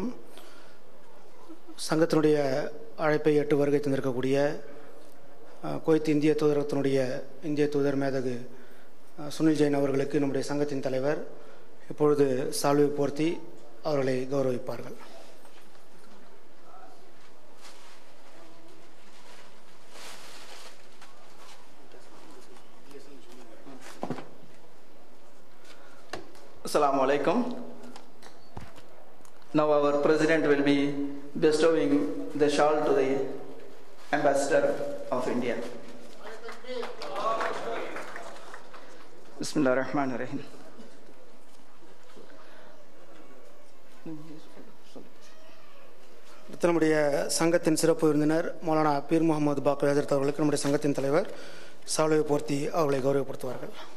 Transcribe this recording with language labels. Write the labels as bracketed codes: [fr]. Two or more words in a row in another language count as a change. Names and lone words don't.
[ta] சங்கத்தினுடைய அழைப்பை ஏற்று வருகை தந்திருக்கக்கூடிய குவைத் இந்திய தூதரகத்தினுடைய இந்திய தூதர் மேதகு சுனில் ஜெயின் அவர்களுக்கு நம்முடைய சங்கத்தின் தலைவர் இப்பொழுது சால்வை போர்த்தி அவர்களை கௌரவிப்பார்கள். [ar] السلام عليكم. [en] Now our president will be bestowing the shawl to the ambassador of India. [ar] بسم الله الرحمن الرحيم. [ta] நம்முடைய சங்கத்தின் சிறப்பு விருந்தினர் மௌலானா பீர் முகமது பாக்கர் ஹஜரத் அவர்களுக்கு நம்முடைய சங்கத்தின் தலைவர் சால்வை போர்த்தி அவர்களை கௌரவப்படுத்துவார்கள்.